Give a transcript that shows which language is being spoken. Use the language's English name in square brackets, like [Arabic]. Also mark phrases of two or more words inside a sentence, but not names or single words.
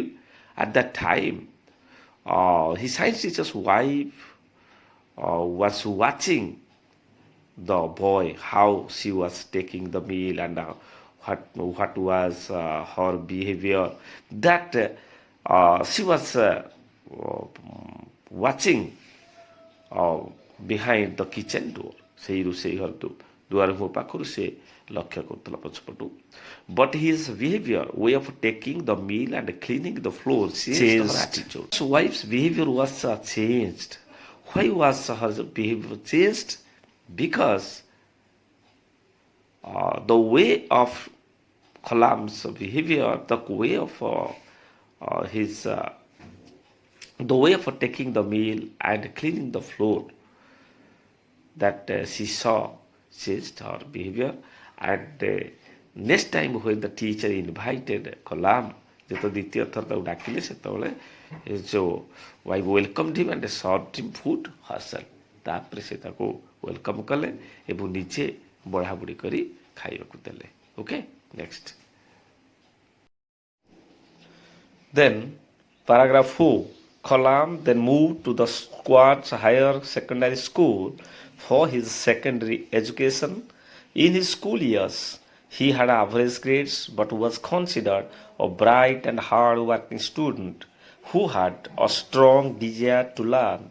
[English] At that time, his science teacher's wife was watching the boy, how she was taking the meal and what was her behavior. That she was watching behind the kitchen door. [Odia] ସେଇ ରୋଷେଇ ଘର ଦୁଆର ମୁହଁ ପାଖରୁ ସେ ଲକ୍ଷ୍ୟ କରୁଥିଲା ପଛପଟୁ. [English] But his behavior, way of taking the meal and cleaning the floor changed her attitude. So wife's behavior was changed. Why was her behavior changed? Because the way of Kalam's behavior, the way of taking the meal and cleaning the floor, that she saw changed her behavior. And next time when the teacher invited Kalam, [Odia] ଯେତେବେଳେ ଦ୍ୱିତୀୟ ଥର ତାକୁ ଡାକିଲେ ସେତେବେଳେ ଯୋଉ [English] wife welcomed him and served him food herself. [Odia] ତାପରେ ସେ ତାକୁ ୱେଲକମ୍ କଲେ ଏବଂ ନିଜେ ବଢ଼ାବୁଢ଼ି କରି ଖାଇବାକୁ ଦେଲେ. [English] okay, next. Then Paragraph 4. Kalam then moved to the Squats Higher Secondary School for his secondary education. In his school years, he had average grades but was considered a bright and hard-working student who had a strong desire to learn.